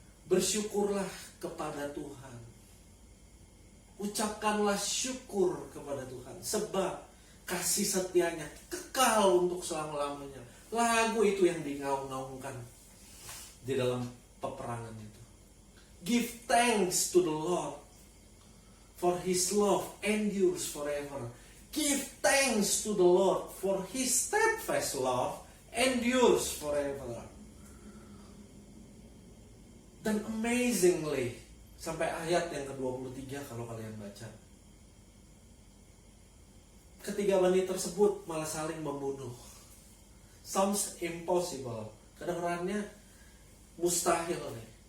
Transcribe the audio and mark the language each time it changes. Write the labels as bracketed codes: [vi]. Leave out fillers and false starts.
[id] Bersyukurlah kepada Tuhan. Ucapkanlah syukur kepada Tuhan, sebab kasih setianya kekal untuk selama-lamanya. Lagu itu yang digaung-gaungkan di dalam peperangan itu. [en] Give thanks to the Lord, for His love endures forever. Give thanks to the Lord, for His steadfast love endures forever. [id] Dan amazingly, sampai ayat yang ke-23 kalau kalian baca, ketiga bani tersebut malah saling membunuh. [en] Sounds impossible. [id] Kedengarannya mustahil nih.